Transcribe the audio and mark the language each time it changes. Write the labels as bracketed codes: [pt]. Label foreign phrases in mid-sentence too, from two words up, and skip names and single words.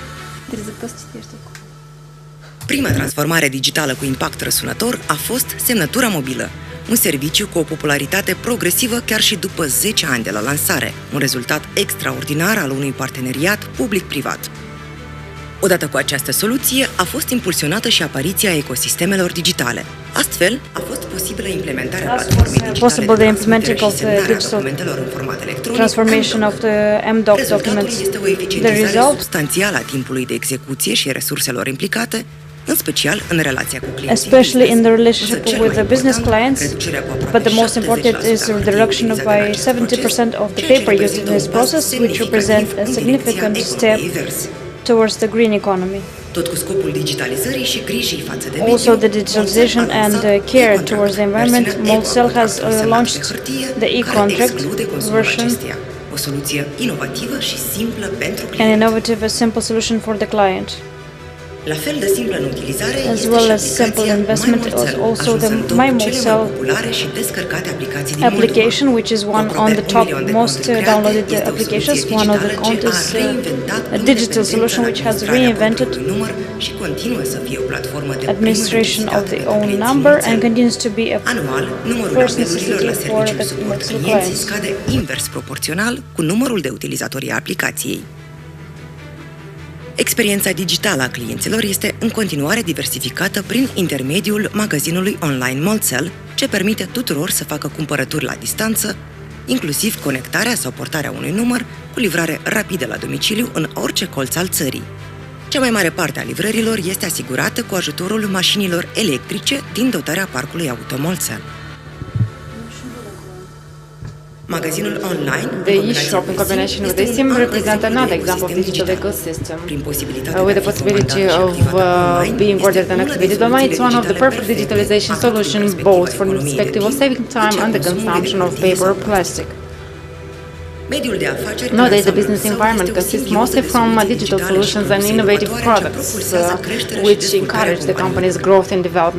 [ro] Prima transformare digitală cu impact răsunător a fost semnătura mobilă, un serviciu cu o popularitate progresivă chiar și după 10 ani de la lansare, un rezultat extraordinar al unui parteneriat public-privat. Odată cu această soluție, a fost impulsionată și apariția ecosistemelor digitale. Astfel, a fost posibilă implementarea platformei digitale de transmitere și semnarea documentelor în format electronic. [en] Transformation of the MDoc documents. [ro] Este o eficientizare substanțială a timpului de execuție și resurselor implicate, în special în relația cu clienții. [en] Especially in the relationship with the business clients, but the most important is the reduction of by 70% of the paper used in this process, which represent a significant step towards the green economy. [ro] Tot cu scopul digitalizării și grijii față de mediu. [en] Also, the digitalization and care towards the environment, Molțel has launched the e-contract version, [ro] o soluție inovativă și simplă pentru [en] an [ro] client. [en] innovative, a simple solution for the client. [ro] La fel de simplă în utilizare [en] As [ro] este [en] well [ro] și [en] as simple [ro] aplicația [en] investment My is [ro] Molțel, [en] also the [ro] ajunzând [en] My [ro] top cele mai [en] Molțel [ro] populare și descărcate aplicații din [en] application, [ro] Moldova. [en] which is one on the top most downloaded applications. One of the count is a digital solution which has reinvented [ro] și continuă să fie o platformă de [en] administration of the own number and continues to be a [ro] anual, numărul [en] first [ro] apelurilor [en] necessity [ro] la [en] for [ro] serviciul [en] the suport Molțel [ro] clienții [en] clients. [ro] scade invers proporțional cu numărul de utilizatori a aplicației. Experiența digitală a clienților este în continuare diversificată prin intermediul magazinului online Molțel, ce permite tuturor să facă cumpărături la distanță, inclusiv conectarea sau portarea unui număr cu livrare rapidă la domiciliu în orice colț al țării. Cea mai mare parte a livrărilor este asigurată cu ajutorul mașinilor electrice din dotarea parcului auto Molțel. Magazinul online, [en] The e-shop in combination with the SIM represent another example of digital ecosystem. With the possibility of being ordered and activated online, it's one of the perfect digitalization solutions, both from the perspective of saving time and the consumption of paper or plastic. Nowadays, the business environment consists mostly from digital solutions and innovative products, which encourage the company's growth and development.